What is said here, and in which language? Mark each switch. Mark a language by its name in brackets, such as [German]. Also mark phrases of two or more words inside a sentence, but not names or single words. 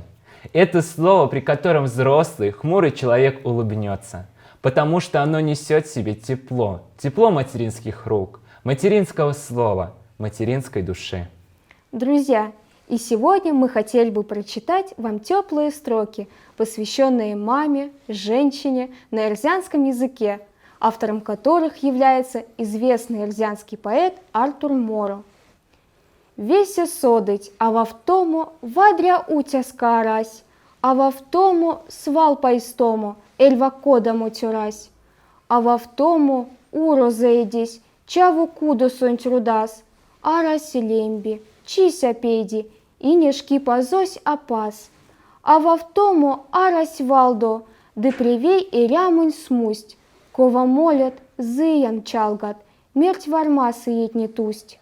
[Russian] Это слово, при котором взрослый, хмурый человек улыбнется, потому что оно несет в себе тепло, тепло материнских рук, материнского слова, материнской души. Друзья, и сегодня мы хотели бы прочитать вам теплые строки, посвященные маме, женщине на эрзянском языке, автором которых является известный эрзянский поэт Артур Моро. [Erzya] «Веся содыть, а во втому вадря утя скарась, а во втому свал поистому, эльва кодому тюрась, а во втому уро заедись, чаву куду сонь трудас, а раси лемби, чися педи, и нешки позось опас, а во втому арась валдо, да привей и рямунь смусть, кова молят, зыян чалгат, мерть варма сыет не тусть.